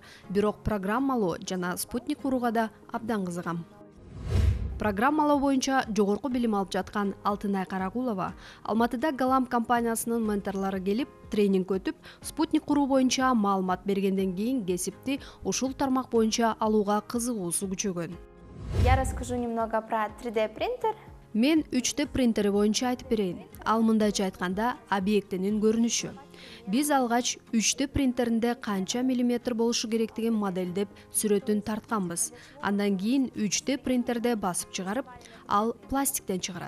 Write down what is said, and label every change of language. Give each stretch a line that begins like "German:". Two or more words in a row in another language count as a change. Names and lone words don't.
Kyrgyz: Бирок программалоо жана спутник курууга да абдан кызыгам. Программалоо боюнча жогорку билим алып жаткан Алтынай Карагулова Алматыда Галам компаниясынын менторлору келип, тренинг өтүп, спутник куруу боюнча маалымат бергенден кийин кесипти ушул тармак боюнча алууга кызыгуусу күчөгөн.
Russian: Я расскажу немного про 3D принтер.
Kyrgyz: Мен 3D принтери боюнча айтып берейин. Ал мындайча айтканда объектинин көрүнүшү. Биз алгач 3D принтеринде канча миллиметр болушу керектигин модельдеп сүрөтүн тартканбыз. Андан кийин 3D принтерде басып чыгарып, ал пластиктен чыгарат.